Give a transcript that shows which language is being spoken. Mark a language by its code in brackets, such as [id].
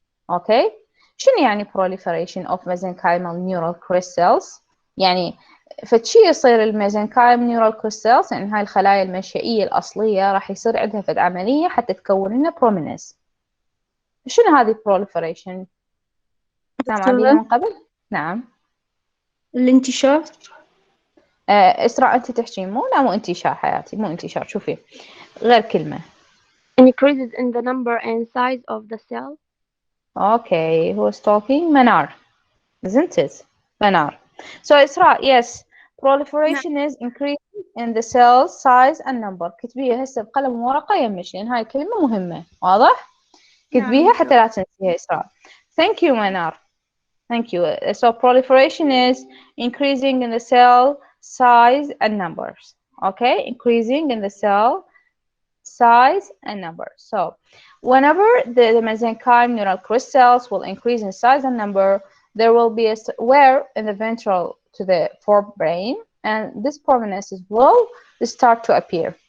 [ar] اوكي، شنو يعني proliferation of mesenchymal neural crest cells؟ يعني فشي يصير الميزنكايم نيورال كريستالز، يعني هاي الخلايا المنشئية الأصلية راح يصير عندها فد عملية حتى تكون لنا بروميننس. شنو هذه proliferation؟ سامعة بيها من قبل؟ نعم. الانتشار. إسراء أنت تحكين مو انتشار حياتي، مو انتشار. شوفي غير كلمة. [en] Increases in the number and size of the cell. Okay, who is talking? Manar, isn't it? Manar. So إسراء, yes, proliferation is increasing in the cell size and number. [ar] كتبيها هسه بقلم وورقة يمش، لأن هاي الكلمة مهمة. واضح؟ كتبيها حتى لا تنسيها إسراء. [en] Thank you, Manar. Thank you. So proliferation is increasing in the cell size and numbers. Okay, increasing in the cell size and numbers. So whenever the mesenchyme neural crystals will increase in size and number, there will be a wear in the ventral to the forebrain, and this prominences will start to appear.